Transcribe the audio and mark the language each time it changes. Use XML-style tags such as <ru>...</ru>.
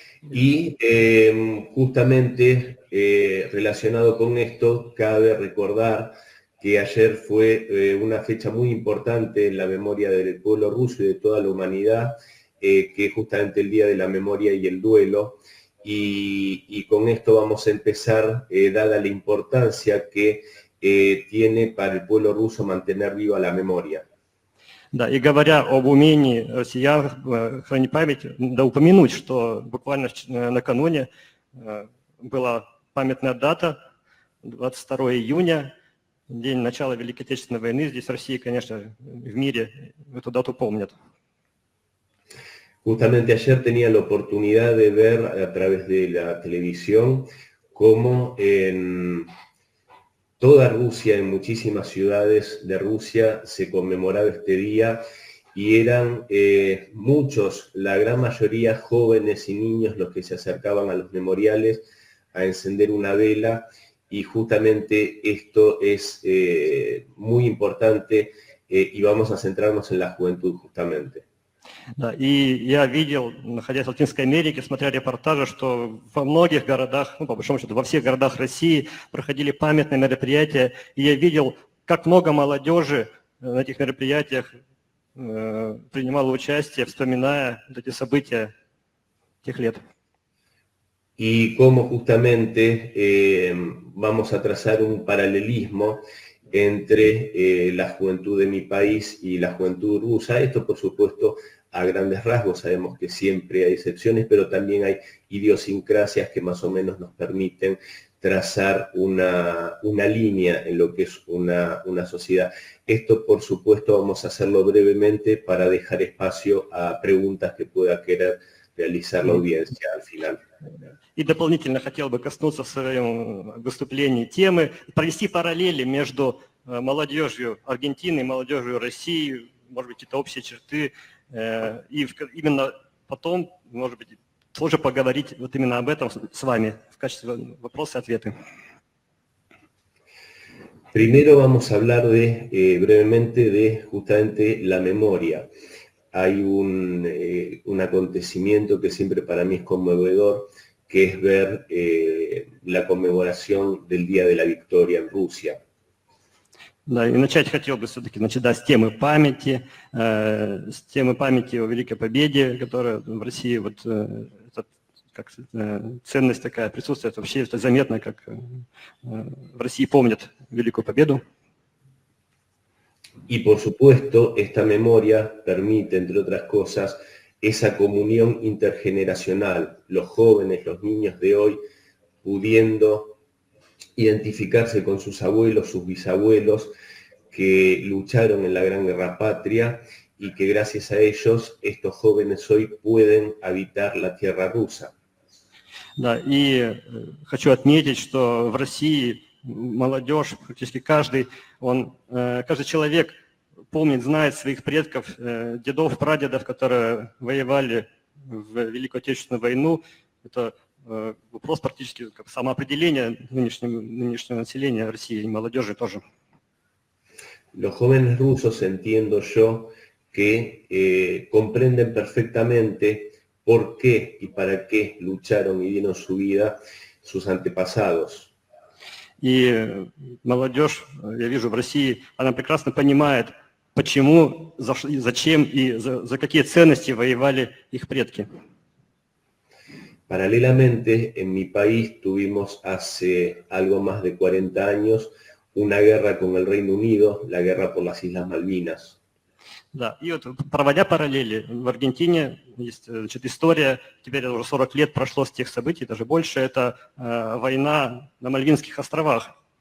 <es>Y justamente relacionado con esto, cabe recordar que ayer fue una fecha muy importante en la memoria del pueblo ruso y de toda la humanidad, que es justamente el Día de la Memoria y el Duelo. Y con esto vamos a empezar, dada la importancia que tiene para el pueblo ruso mantener viva la memoria.</es> <ru>Да, и говоря об умении россиян хранить память, да упомянуть, что буквально накануне была памятная дата, 22 июня, день начала Великой Отечественной войны. Здесь в России, конечно, в мире эту дату помнят.</ru> <es>Justamente ayer tenía la oportunidad de ver a través de la televisión cómo en toda Rusia, en muchísimas ciudades de Rusia, se conmemoraba este día y eran muchos, la gran mayoría jóvenes y niños los que se acercaban a los memoriales a encender una vela, y justamente esto es muy importante y vamos a centrarnos en la juventud justamente.</es> <ru>Да, и я видел, находясь в Латинской Америке, смотря репортажи, что во многих городах, ну, по большому счету, во всех городах России проходили памятные мероприятия, и я видел, как много молодежи на этих мероприятиях принимало участие, вспоминая эти события тех лет.</ru> <es>Y cómo justamente vamos a trazar un paralelismo entre la juventud de mi país y la juventud rusa. Esto, por supuesto, a grandes rasgos, sabemos que siempre hay excepciones, pero también hay idiosincrasias que más o menos nos permiten trazar una línea en lo que es una sociedad. Esto, por supuesto, vamos a hacerlo brevemente para dejar espacio a preguntas que pueda querer realizar la audiencia al final.</es> <ru>И дополнительно хотел бы коснуться в своем выступлении темы, провести параллели между молодежью Аргентины, молодежью России, может быть, какие-то общие черты. И именно потом, может быть, тоже поговорить вот именно об этом с вами в качестве вопроса и ответа.</ru> <es>Primero vamos a hablar brevemente de justamente la memoria. Hay un acontecimiento que siempre para mí es conmovedor, que es ver la conmemoración del Día de la Victoria en Rusia.</es> <ru>Да, и начать хотел бы все-таки, значит, да, с темы памяти о Великой Победе, которая в России, вот, как ценность такая присутствует, вообще это заметно, как в России помнят Великую Победу.</ru> <es>Y por supuesto, esta memoria permite, entre otras cosas, esa comunión intergeneracional, los jóvenes, los niños de hoy, pudiendo identificarse con sus abuelos, sus bisabuelos, que lucharon en la Gran Guerra Patria y que gracias a ellos estos jóvenes hoy pueden habitar la tierra rusa.</es> <ru>Да, и хочу отметить, что в России молодежь, практически каждый человек помнит, знает своих предков, дедов, прадедов, которые воевали в Великую Отечественную войну. Это вопрос практически как самоопределения нынешнего населения России и молодежи тоже.</ru> <es>Los jóvenes rusos, entiendo yo, que comprenden perfectamente por qué y para qué lucharon y dieron su vida sus antepasados.</es> <ru>И молодежь, я вижу в России, она прекрасно понимает, почему, зачем и за какие ценности воевали их предки.</ru> <es>Paralelamente, en mi país tuvimos hace algo más de 40 años una guerra con el Reino Unido, la guerra por las Islas Malvinas.</es> <ru>Да, и вот проводя параллели, в Аргентине есть, значит, история, теперь уже 40 лет прошло с тех событий, даже больше, это война на Мальвинских островах.</ru>